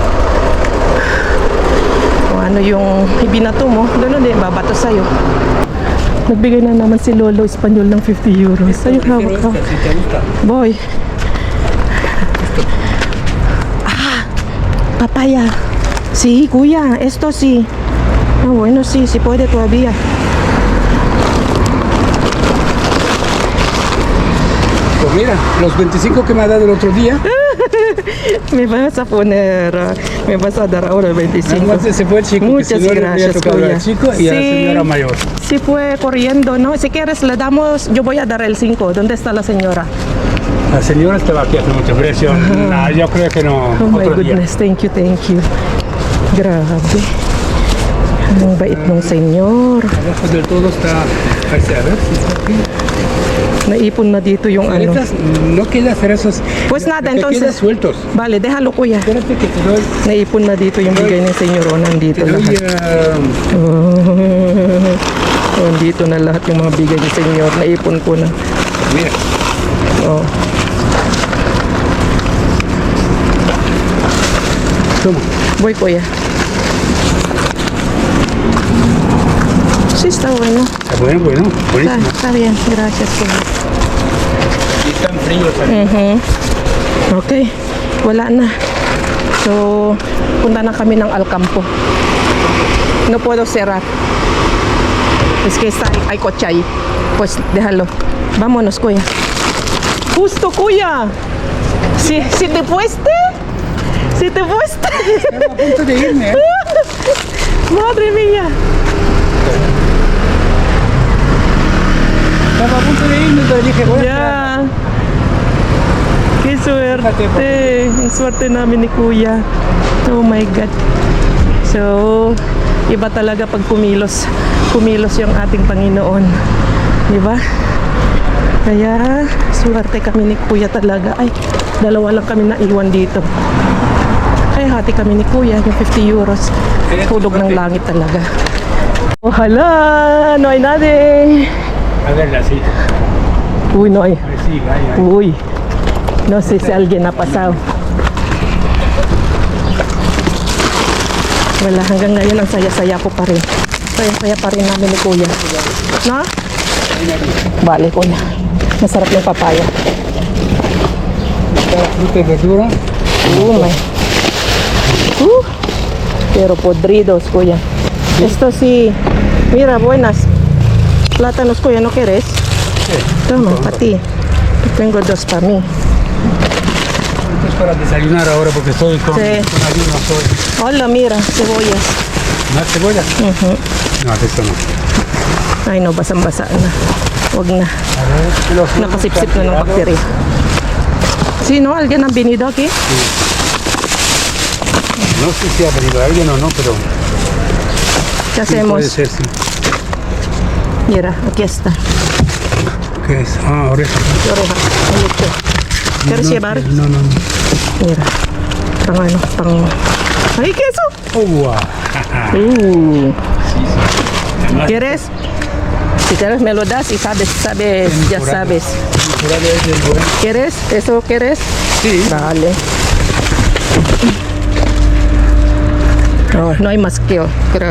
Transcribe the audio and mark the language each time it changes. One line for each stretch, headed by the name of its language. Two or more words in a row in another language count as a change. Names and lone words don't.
Filipino: Kung ano yung ibinato mo, gano'n din, babato sa'yo. Nagbigay na naman si Lolo Espanyol ng 50 euros. Ayun, hawak ko. Boy. Papaya.
Spanish: Sí, kuya. Esto sí. Bueno, sí, sí puede todavía. Pues mira, los 25 que me ha dado el otro día. Me vas a poner, me vas a dar ahora 25. Entonces se fue el chico. Muchas que si no le había gracias, tocado kuya. al chico y a la señora mayor. Sí fue corriendo, ¿no? Si quieres le damos, yo voy a dar el 5. ¿Dónde está la señora? La señora estaba aquí hace mucho precio. Nah, yo creo que no.
English: Oh my
Spanish: otro día.
English: goodness, thank you, thank you.
Filipino: Grabe. Ang bait ng senyor.
Spanish: Abajo del todo está. A ver si está aquí.
Filipino: Naipon na dito yung
Spanish: Estas, no queda hacer esos. Pues nada, te quedan entonces. sueltos. Vale, déjalo kuya. Espérate que te doy.
Filipino: Naipon na dito yung bigay ng senyor. Nandito
Spanish: Te doy
Filipino: lahat. Nandito na lahat yung mga bigay ng senyor. Naipon ko na.
Spanish: mira. Oh. Toma. Voy kuya. Sí, está bueno. Está bueno, buenísimo. Está bien, gracias kuya. Y están fríos también.
Filipino: Okay, wala na. So, punta na kami ng Alcampo.
Spanish: No puedo cerrar. Es que está, hay coche ahí. Pues déjalo. Vámonos, Kuya. Justo, Kuya. Si te fuiste. Si te fuiste. Estaba a punto de irme, ¿eh? Madre mía. Estaba a punto de irme, pero dije, voy a Ya. Qué suerte.
Filipino: Ang swerte namin ni Kuya.
English: Oh my God.
Filipino: So, iba talaga pag kumilos. Kumilos yung ating Panginoon. Di ba? Kaya, swerte kami ni Kuya talaga. Ay, dalawa lang kami naiwan dito. Kaya hati kami ni Kuya, yung 50 euros. Tulog ng langit talaga. Oh, hala!
Spanish: No hay nadie. A verla, sí. Uy, no hay. Sí, vaya. Uy. No sé si alguien ha pasado.
Filipino: Wala, hanggang ngayon ang saya-saya ko pa rin. Saya-saya pa rin namin ni Kuya. No? Bale, Kuya. Masarap yung papaya.
Spanish: Fruta y verdura.
English: Oh my.
Spanish: Pero podridos, Kuya. Esto sí. Mira, buenas. Plátanos, Kuya, ¿no quieres? Toma, para ti. Tengo dos para mí. Esto es para desayunar ahora porque estoy con Sí. ayuno. Hola, mira, cebollas. ¿Más cebolla? No, de esto no.
Filipino: Ay, no, basang-basa na. Huwag na.
Spanish: A ver, que los frutos
Filipino: Nakasipsip
Spanish: están
Filipino: na ng
Spanish: tirados.
Filipino: bakterya. Sino?
Spanish: ¿Alguien ha venido aquí? No sé si ha venido alguien o no, pero ¿Qué sí, hacemos? puede ser, sí. Mira, aquí está. ¿Qué es? Ah, oreja. Oreja. Mucho. ¿Quieres No, llevar? No, no, no. Mira.
Filipino: Pang ano, pang... ¡Ay,
Spanish: queso!
English: Oh, wow.
Spanish: ¿Quieres? Si quieres me lo das y sabes, ya sabes. ¿Quieres? ¿Eso quieres? Sí. Vale. No, no hay más que yo, creo.